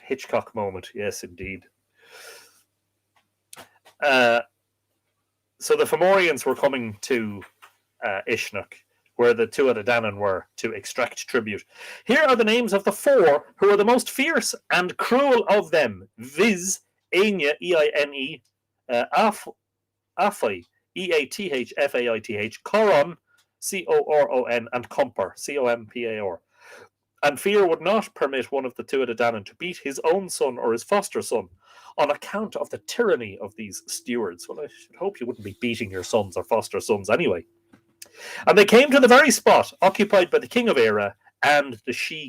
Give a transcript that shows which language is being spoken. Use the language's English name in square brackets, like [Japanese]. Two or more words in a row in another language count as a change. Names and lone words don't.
[English] Hitchcock moment. Yes, indeed. So the Fomorians were coming to Uisneach, where the Tuatha Dé Danann were, to extract tribute. Here are the names of the 4 who are the most fierce and cruel of them, viz. Aine, E-I-N-E, Afai, E-A-T-H-F-A-I-T-H, Coron, C-O-R-O-N, and Compar, C-O-M-P-A-R. And fear would not permit one of the Tuatha Dé Danann to beat his own son or his foster son on account of the tyranny of these stewards. Well, I should hope you wouldn't be beating your sons or foster sons anyway. And they came to the very spot occupied by the king of Éire and the she cavalcade.